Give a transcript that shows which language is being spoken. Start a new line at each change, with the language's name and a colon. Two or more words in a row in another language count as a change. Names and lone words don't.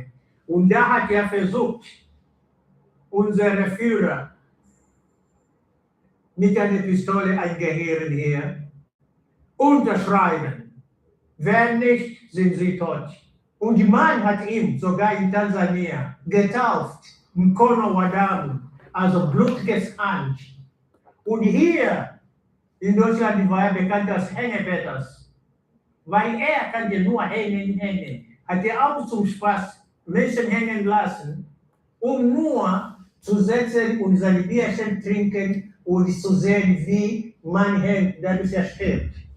German: Und da hat er versucht, unsere Führer mit einer Pistole eingehören hier, unterschreiben. Wenn nicht, sind sie tot. Und die Mann hat ihn sogar in Tansania getauft,
Swahili: Mkono wa damu,
German: also blutiges Hand. Und hier in Deutschland war er bekannt als Hänge-Peters, weil er kannte nur hängen. Hat er auch zum Spaß Menschen hängen lassen, nur zu setzen und seine Bierchen trinken und zu sehen, wie man hängt, dadurch er stirbt.